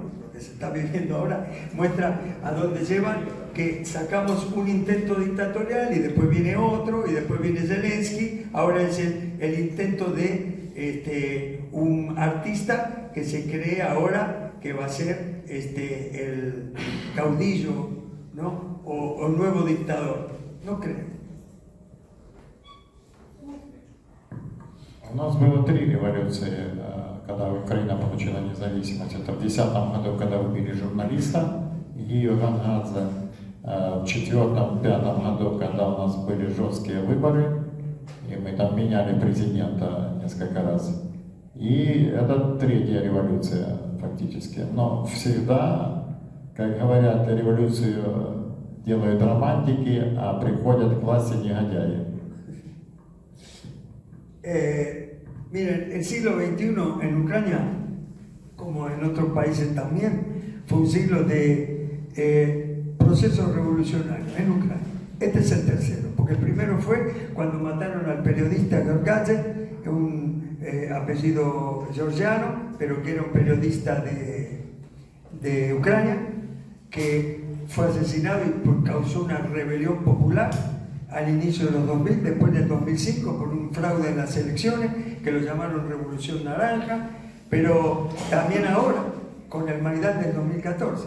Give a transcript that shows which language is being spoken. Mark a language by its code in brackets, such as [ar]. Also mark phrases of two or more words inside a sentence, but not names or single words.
[es] Lo que se está viviendo ahora muestra a dónde llevan, que sacamos un intento dictatorial y después viene otro, y después viene Zelensky. Ahora es el intento de un artista que se cree ahora que va a ser el caudillo, ¿no? O nuevo dictador. No creo. [ru] У нас было 3 революции, когда Украина получила независимость. Это в 2010 году, когда убили журналиста Гию Гангадзе, в 2004-2005 году, когда у нас были жесткие выборы, и мы там меняли президента несколько раз. И это 3-я революция фактически. Но всегда, как говорят, революцию делают романтики, а приходят к власти негодяи. [es] Miren, el siglo XXI en Ucrania, como en otros países también, fue un siglo de procesos revolucionarios en Ucrania. Este es el tercero, porque el primero fue cuando mataron al periodista Georgadze, un apellido georgiano, pero que era un periodista de Ucrania, que fue asesinado y causó una rebelión popular al inicio de los 2000, después del 2005, por un fraude en las elecciones, que lo llamaron Revolución Naranja, pero también ahora, con el Maidán del 2014.